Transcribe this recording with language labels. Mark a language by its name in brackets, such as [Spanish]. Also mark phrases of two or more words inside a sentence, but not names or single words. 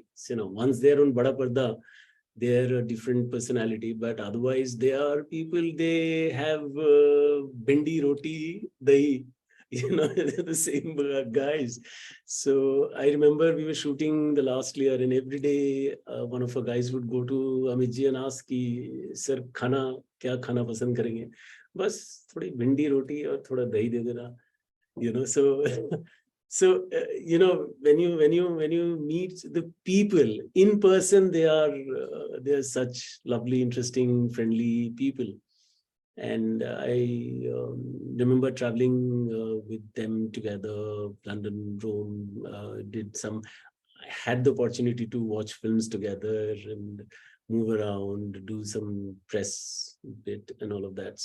[English] So, once they're on [Hindi] बड़ा पर्दा, [English] they're a different personality, but otherwise they are people. They have [Hindi] बिंडी, रोटी, दही. [English] They're the same guys. So I remember we were shooting the last year, and every day one of our guys would go to Amit ji and ask, ki, "Sir, [Hindi] खाना क्या खाना पसंद करेंगे?" बस थोड़ी बिंडी रोटी और थोड़ा दही दे देना. [English] So so when you meet the people in person, they are such lovely, interesting, friendly people. And I remember traveling with them together, London, Rome, I had the opportunity to watch films together and move around, do some press bit and all of that.